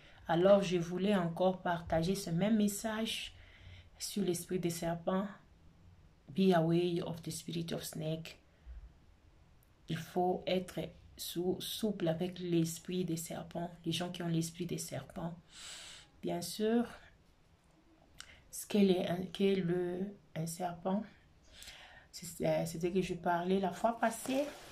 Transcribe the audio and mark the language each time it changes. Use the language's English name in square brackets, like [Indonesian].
[French] Alors je voulais encore partager ce même message sur l'esprit des serpents. [English] Be aware of the spirit of snake. [French] Il faut être souple avec l'esprit des serpents, les gens qui ont l'esprit des serpents. Bien sûr, ce qu'est un serpent, c'était que je parlais la fois passée.